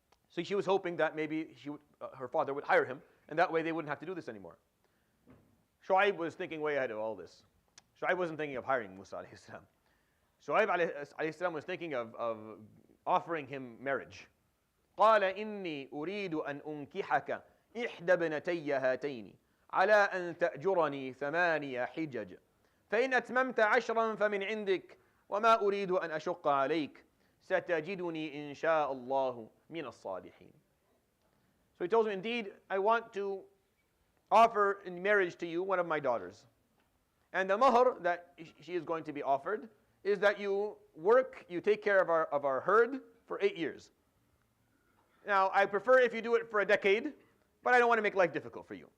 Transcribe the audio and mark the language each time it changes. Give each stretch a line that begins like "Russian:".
English: So she was hoping that maybe her father would hire him, and that way they wouldn't have to do this anymore. Shu'aib was thinking way ahead of all this. Shu'aib wasn't thinking of hiring Musa alayhi salam. Shu'aib alayhi salam was thinking of offering him marriage.
Arabic: قال إني أريد أن أنكحك إحدى ابنتي هاتين على أن تأجرني 8 حجج فإن أتممت 10 فمن عندك وما أريد أن أشق عليك ستجدني إن شاء الله من الصالحين.
English: So he tells him, indeed, I want to offer in marriage to you one of my daughters. And the mahr that she is going to be offered is that you take care of our herd for 8 years. Now, I prefer if you do it for a decade, but I don't want to make life difficult for you.